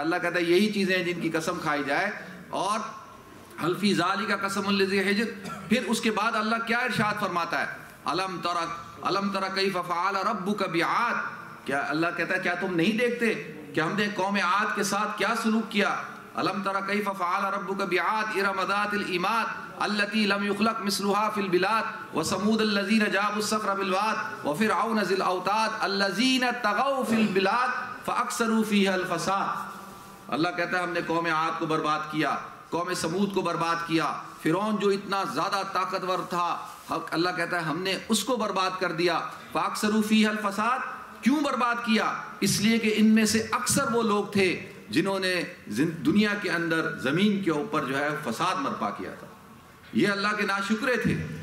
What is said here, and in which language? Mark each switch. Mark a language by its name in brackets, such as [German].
[Urdu] اللہ کہتا ہے یہی چیزیں ہیں جن کی قسم کھائی جائے. اور [Arabic] هَلْ فِي ذَلِكَ قَسَمٌ لِذِي حِجْرٍ. [Urdu] پھر اس کے بعد اللہ کیا ارشاد فرماتا ہے، [Arabic] أَلَمْ تَرَ كَيْفَ فَعَلَ رَبُّكَ بِعَادٍ. [Urdu] کیا اللہ کہتا ہے کیا تم نہیں دیکھتے کہ ہم نے قوم عاد کے ساتھ کیا سلوک کیا. [Arabic] أَلَمْ تَرَ كَيْفَ فَعَلَ رَبُّكَ بِعَادٍ إِرَمَ ذَاتِ الْعِمَادِ التي لم يخلق مثلها في البلاد وثمود الذين جابوا الصخر بالواد وفرعون ذي الاوتاد الذين طغوا في البلاد فاكثروا فيها الفساد. [Urdu] اللہ کہتا ہے ہم نے قوم عاد کو برباد کیا، قوم سمود کو برباد کیا، فرعون جو اتنا زیادہ طاقتور تھا اللہ کہتا ہے ہم نے اس کو برباد کر دیا۔ [Arabic] فَأَكْثَرُوا فِيهَا الْفَسَادَ، [Urdu] کیوں برباد کیا؟ اس لیے کہ ان میں سے اکثر وہ لوگ تھے جنہوں نے دنیا کے اندر زمین کے اوپر جو ہے فساد برپا کیا تھا۔ یہ اللہ کے ناشکرے تھے،